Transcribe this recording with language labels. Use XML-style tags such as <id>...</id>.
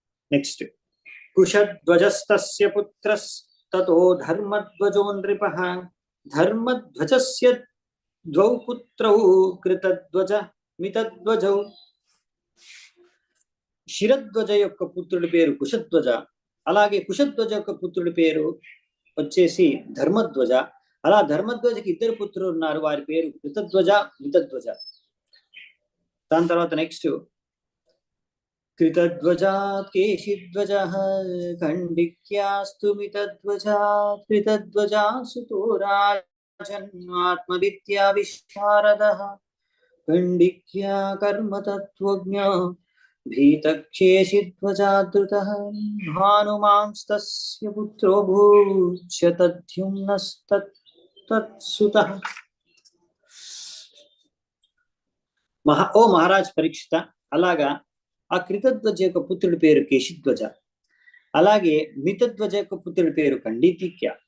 <sa>Next, కుశధ్వజస్తస్య పుత్రస్తతో ధర్మధ్వజో నృపః ధర్మధ్వజస్య ద్వౌ పుత్రౌ కృతధ్వజ మితధ్వజౌ.</sa> <te>శిరధ్వజ యొక్క పుత్రుడి పేరు కుశధ్వజ. అలాగే కుశధ్వజ యొక్క పుత్రుడి పేరు వచ్చేసి ధర్మధ్వజ. అలా ధర్మధ్వజకి ఇద్దరు పుత్రులు ఉన్నారు, వారి పేరు కృతధ్వజ, మితధ్వజ. దాని తర్వాత నెక్స్ట్</te> <sa>कृतध्वजात् केशिध्वजः खण्डिक्यास्तु मितध्वजात् कृतध्वजा सुतो राजन्नात्मविद्या विशारदः खण्डिक्या कर्मतत्त्वज्ञः भीतकेशिध्वजादृतः भानुमांस्तस्य पुत्रो भूत् शतद्युम्नस्तत्सुतः.</sa> <te>ఓ మహారాజ్ పరీక్షిత, అలాగా ఆ కృతధ్వజ యొక్క పుత్రుడి పేరు కేశిధ్వజ, అలాగే మితధ్వజ యొక్క పుత్రుడి పేరు ఖాండిక్య.</te>